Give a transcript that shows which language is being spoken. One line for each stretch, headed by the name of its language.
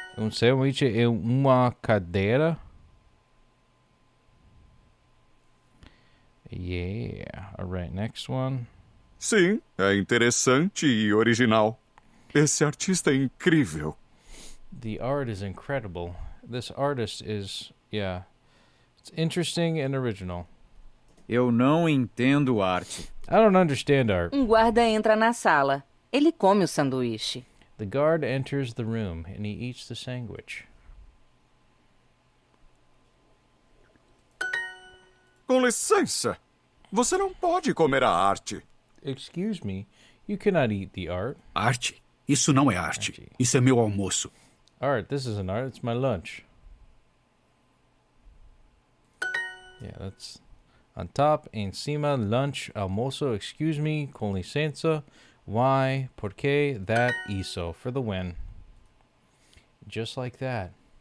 Portuguese: Sanduíche em uma cadeira?
English: Yeah. All right, next one.
Portuguese: Sim, é interessante e original. Esse artista é incrível.
English: The art is incredible. This artist is, yeah, it's interesting and original.
Portuguese: Eu não entendo arte.
English: I don't understand art.
Portuguese: Guarda entra na sala. Ele come o sanduíche.
English: The guard enters the room and he eats the sandwich.
Portuguese: Com licença, você não pode comer a arte.
English: Excuse me, you cannot eat the art.
Portuguese: Arte? Isso não é arte. Isso é meu almoço.
English: Art, this isn't art, it's my lunch. Yeah, that's on top, encima, lunch, almoço, excuse me,
Portuguese: com licença,
English: why, por qué, that, isso, for the win. Just like that.